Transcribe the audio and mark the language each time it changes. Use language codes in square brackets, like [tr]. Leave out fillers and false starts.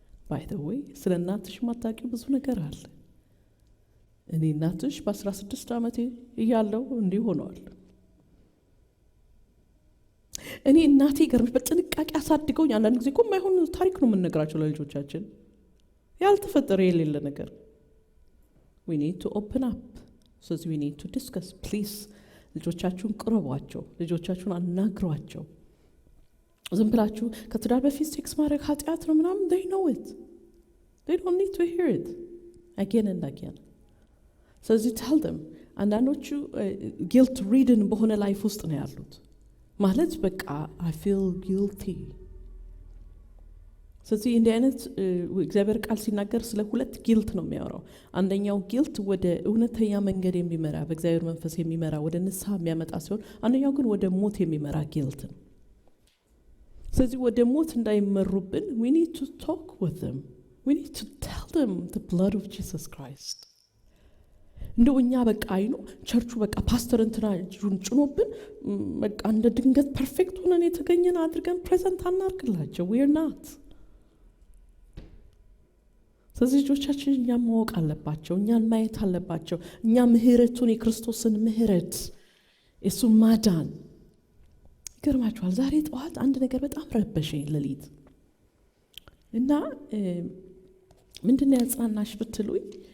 [am] By the way ስለ እናትሽ ማታውቂው ብዙ ነገር አለ። እኔ እናትሽ በ16 ዓመቴ እያለሁ እንዲህ ሆኗል። እኔ እናቴ ገርምሽ በጥንቃቄ አሳድገውኝ አንዳንድ ጊዜ እኮ የማይሆን ታሪክ ነው የምንነግራቸው ለልጆቻችን ያልተፈጠረ የሌለ ነገር። [en] we need to open up. So we need to discuss. Please [am] ልጆቻችሁን ቅረቧቸው፣ ልጆቻችሁን አናግሯቸው። ዝም ብላችሁ ከትዳር በፊት ሴክስ ማድረግ ኃጢአት ነው ምናምን [en] they know it. They don't need to hear it again and again. So tell them [am] አንዳንዶቹ [en] guilt ridden [am] በሆነ ላይፍ ውስጥ ነው ያሉት ማለት በቃ [en] I feel guilty። [am] ስለዚህ እንዲህ አይነት እግዚአብሔር ቃል ሲናገር ስለ ሁለት ጊልት ነው የሚያወራው። አንደኛው ጊልት ወደ እውነተኛ መንገድ የሚመራ በእግዚአብሔር መንፈስ የሚመራ ወደ ንስሐ የሚያመጣ ሲሆን አንደኛው ግን ወደ ሞት የሚመራ ጊልት ነው። ስለዚህ ወደ ሞት እንዳይመሩብን [en] we need to talk with them. We need to tell them the blood of Jesus Christ. [am] እንደው እኛ በቃ አይኑ ቸርቹ በቃ ፓስተር እንትና ጭኖብን በቃ እንደ ድንገት ፐርፌክት ሆነን የተገኘን አድርገን ፕሬዘንት አናርግላቸው። [en] we are not። [am] ስለዚህ ልጆቻችን እኛን ማወቅ አለባቸው፣ እኛን ማየት አለባቸው። እኛ ምህረቱን የክርስቶስን ምህረት እሱ ማዳን ይገርማችኋል። ዛሬ ጠዋት አንድ ነገር በጣም ረበሸኝ ሌሊት እና ምንድነው ያጽናናሽ ብትሉኝ